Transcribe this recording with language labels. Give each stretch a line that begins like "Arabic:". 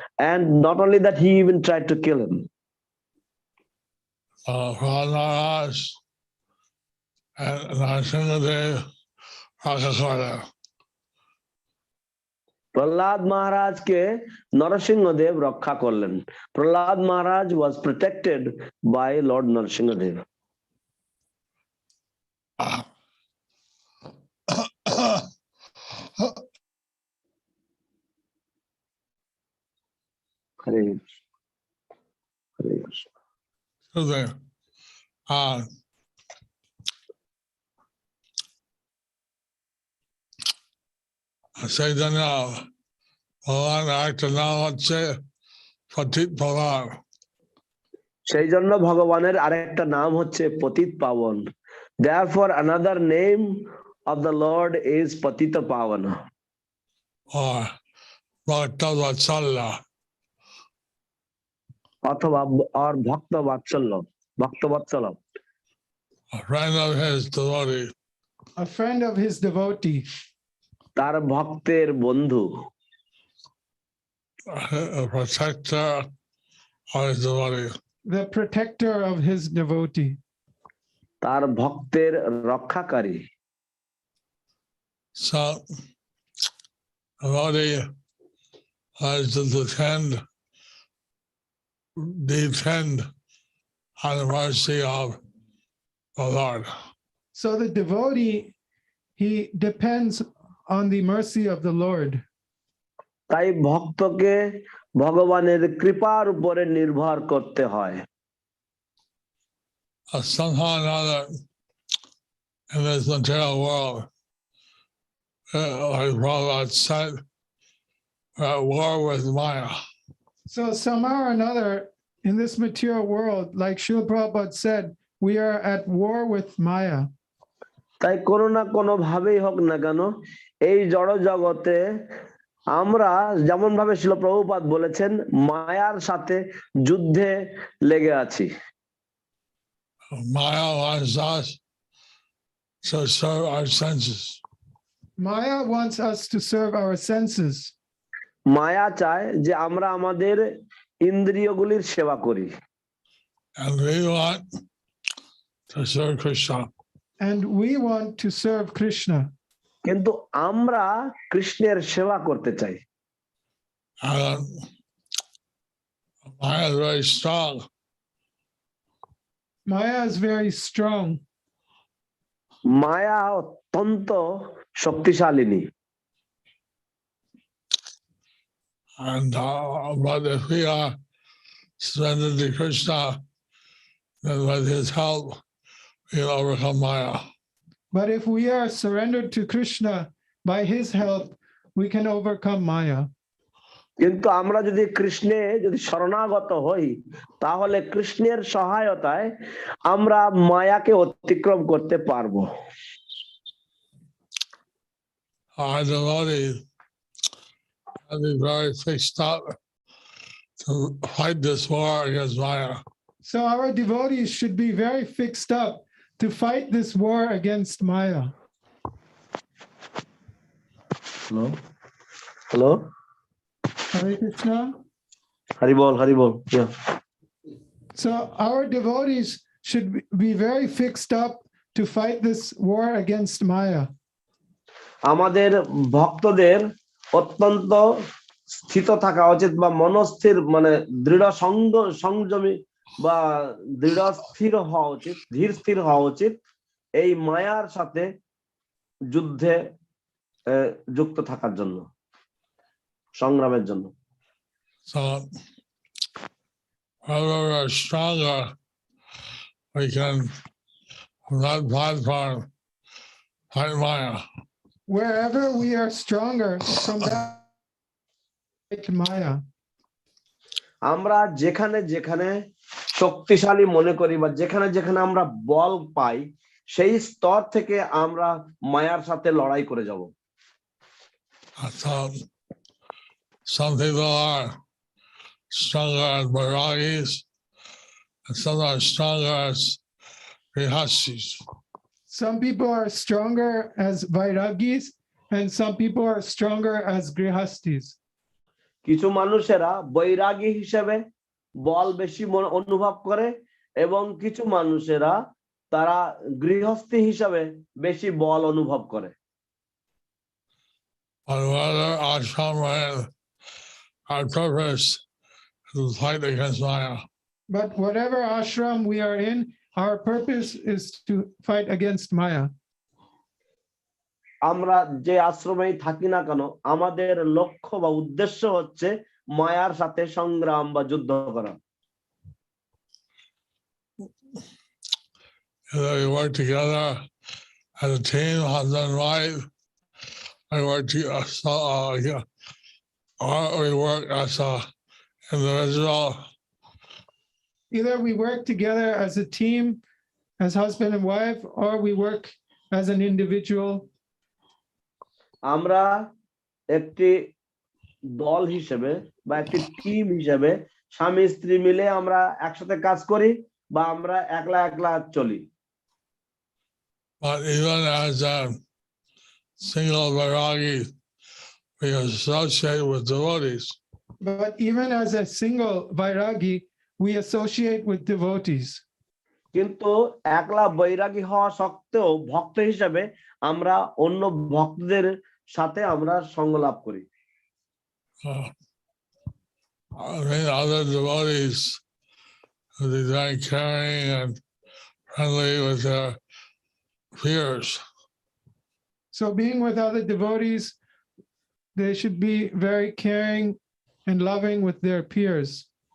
English: And not only that, he even tried to kill him.
Bangla: Maharaj and Narasimhadev রক্ষা করে। প্রহ্লাদ মহারাজকে নরসিংহদেব রক্ষা করলেন।
English: Prahlad Maharaj was protected by Lord Narasimhadev. Hare Krishna. So there,
Bangla: Chaitanya ভগবান একটা নাম হচ্ছে পতিত পাবন। সেই জন্য ভগবানের আরেকটা নাম হচ্ছে পতিত পাবন।
English: Therefore, another name of the Lord is Patita Pavana. Or Bhakta Vatsalya. অথবা or Bhakta Vatsalya. Bhakta Vatsalya. A friend of his devotee. A friend of his devotee.
Bangla: তার ভক্তের বন্ধু।
English: A protector of his devotee. The protector of his devotee.
Bangla: তার ভক্তের রক্ষাকারী।
English: So, devotee has to depend on the mercy of the Lord. So the devotee, he depends on the mercy of the Lord.
Bangla: তাই ভক্তকে ভগবানের কৃপার উপরে নির্ভর করতে হয়।
English: Somehow or another in this material world, like Prabhupada said, we're at war with Maya. So somehow or another in this material world, like Srila Prabhupada said, we are at war with Maya.
Bangla: তাই কোনো না কোনো ভাবেই হোক না কেন এই জড় জগতে আমরা যেমন ভাবে শিল প্রভুপাদ বলেছেন মায়ার সাথে যুদ্ধে লেগে আছি।
English: Maya wants us to serve our senses. Maya wants us to serve our senses.
Bangla: মায়া চায় যে আমরা আমাদের ইন্দ্রিয়গুলির সেবা করি।
English: And we want to serve Krishna. And we want to serve Krishna.
Bangla: কিন্তু আমরা কৃষ্ণের সেবা করতে চাই।
English: And Maya is very strong. Maya is very strong.
Bangla: মায়া অত্যন্ত শক্তিশালিনী।
English: And but if we are surrendered to Krishna, then with his help, we'll overcome Maya. But if we are surrendered to Krishna, by his help, we can overcome Maya.
Bangla: কিন্তু আমরা যদি কৃষ্ণে যদি শরণাগত হই তাহলে কৃষ্ণের সহায়তায় আমরা মায়াকে অতিক্রম করতে পারবো।
English: Our devotees have to be very fixed up to fight this war against Maya. So our devotees should be very fixed up to fight this war against Maya. Hello? Hello? Hare Krishna. Haribol, Haribol. Yeah. So our devotees should be very fixed up to fight this war against Maya.
Bangla: আমাদের ভক্তদের অত্যন্ত স্থিত থাকা উচিত বা মনস্থির মানে দৃঢ় সংযমী বা দৃঢ় স্থির হওয়া উচিত, ধীর স্থির হওয়া উচিত এই মায়ার সাথে যুদ্ধে যুক্ত থাকার জন্য, সংগ্রামের জন্য।
English: So, wherever we're stronger, we can from that platform fight Maya. Wherever we are stronger, from that fight Maya.
Bangla: আমরা যেখানে যেখানে শক্তিশালী মনে করি বা যেখানে যেখানে আমরা বল পাই সেই স্তর থেকে আমরা মায়ার সাথে লড়াই করে যাব।
English: So, some people are stronger as Vairagis, and some are stronger as Grihastis. Some people are stronger as Vairagis, and some people are stronger as Grihastis.
Bangla: কিছু মানুষেরা বৈরাগী হিসেবে বল বেশি অনুভব করে এবং কিছু মানুষেরা তারা গৃহস্থী হিসাবে বেশি বল অনুভব করে।
English: But whether ashram and our purpose is to fight against Maya. But whatever ashram we are in, our purpose is to fight against Maya.
Bangla: আমরা যে আশ্রমেই থাকি না কেন আমাদের লক্ষ্য বা উদ্দেশ্য হচ্ছে মায়ার সাথে সংগ্রাম বা যুদ্ধ করা।
English: We work together as a team, husband and wife. We work together, or we work as an individual. Either we work together as a team, as husband and wife, or we work as an individual.
Bangla: আমরা একটি দল হিসেবে বা একটি team হিসেবে স্বামী স্ত্রী মিলে আমরা একসাথে কাজ করি বা আমরা একলা একলা চলি।
English: But even as a single Vairagi, we associate with devotees. But even as a single Vairagi, we associate with devotees.
Bangla: কিন্তু একলা বৈরাগী হওয়া সত্ত্বেও ভক্ত হিসেবে আমরা অন্য ভক্তদের সাথে আমরা সঙ্গ লাভ করি।
English: Other devotees who are very caring and friendly with their peers. So being with other devotees, they should be very caring and loving with their peers.